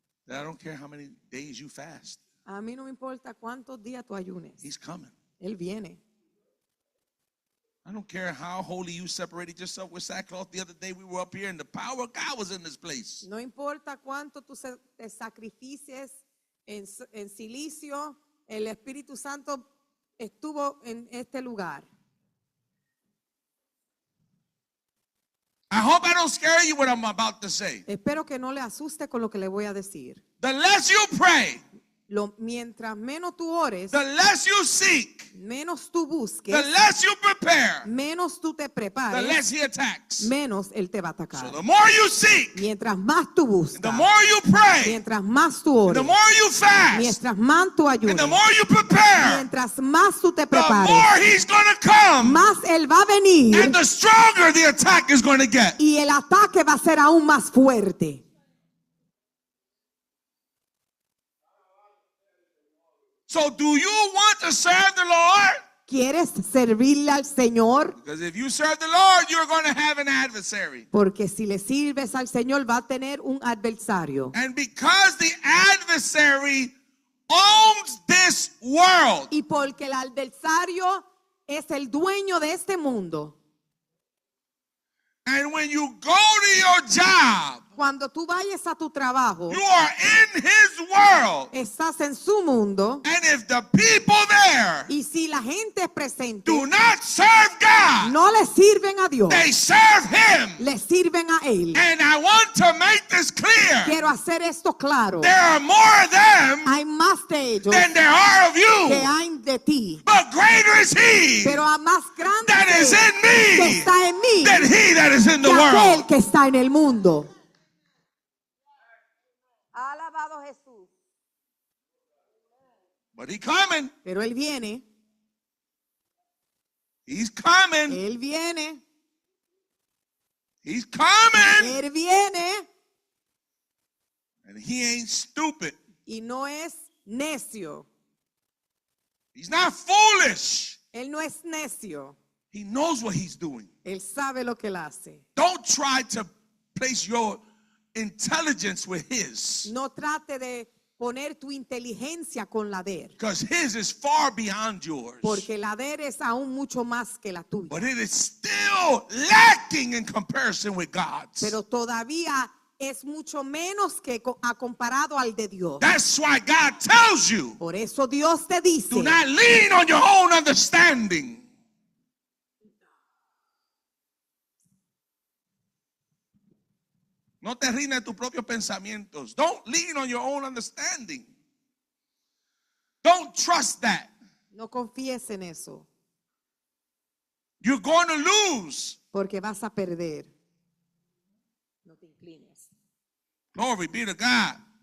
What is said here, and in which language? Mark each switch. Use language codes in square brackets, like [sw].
[en] That I don't care how many days you fast. [es] A mí no me importa cuántos días tú ayunes. [en] He's coming. [es] Él viene. [en] I don't care how holy you separated yourself with sackcloth. The other day we were up here and the power of God was in this place. [es] No importa cuánto tú te sacrificies en silicio, el Espíritu Santo estuvo en este lugar. [en] I hope I don't scare you what I'm about to say. [es] Espero que no le asuste con lo que le voy a decir. [en] The less you pray, [es] Mientras menos tú ores, [en] the less you seek, [es] menos tú busques, [en] the less you prepare, [es] menos tú te [en] the [es] prepares, [en] less he attacks. [es] menos Él te va a [en] So [es] atacar. [en] the more you seek, [es] Mientras más tú [en] the [es] buscas, [en] more you pray, [es] mientras más tú [en] the [es] ores, [en] more you fast, [es] mientras más tú [en] and the [es] ayunes, [en] more you prepare, [es] mientras más tú te [en] the more [es] prepares, [en] he's going to come, [es] más Él va a venir [en] and the stronger the attack is going to get. [es] y el ataque va a ser aún más fuerte. [en] So do you want to serve the Lord? [es] ¿Quieres servirle al Señor? [en] Because if you serve the Lord, you're going to have an adversary. [es] Porque si le sirves al Señor va a tener un adversario. [en] And because the adversary owns this world, [es] Y porque el adversario es el dueño de este mundo. [en] and when you go to your job, [es] Cuando tú vayas a tu trabajo, [en] you are in his world. [es] estás en su mundo. [en] And if the people there [es] Y si la gente presente [en] do not serve God, [es] no le sirven a Dios, [en] they serve him. [es] le sirven a Él. [en] And I want to make this clear. [es] Quiero hacer esto claro. [en] There are more of them [es] Hay más de ellos [en] than there are of [es] que [en] you. [es] hay de ti. [en] But greater is he [es] Pero a más grande [en] that is [es] que [en] in me [es] está en mí [en] than he that is in the [es] que aquel [en] world. [es] que está en el mundo. Alabado Jesús. [en] But he coming. [es] Pero Él viene, [en] He's coming. [es] Él viene, [en] He's coming. [es] Él viene [en] And he ain't stupid. [es] y no es necio. [en] He's not foolish. [es] Él no es necio. [en] He knows what he's doing. [es] Él sabe lo que Él hace. [en] Don't try to place your intelligence with his. [es] No trate de poner tu inteligencia con la de él, [en] Because his is far beyond yours. [es] porque la de él es aún mucho más que la tuya. [en] But it is still lacking in comparison with God's. [es] Pero todavía es mucho menos que ha comparado al de Dios. [en] That's why God tells you, [es] Por eso Dios te dice, [en] do not lean on your own understanding. [es] No te rindas tus propios pensamientos. [en] Don't lean on your own understanding. Don't trust that. [es] no confíes en eso, [en] You're going to lose. [es] porque vas a perder. No te inclines. [en] Glory be to God.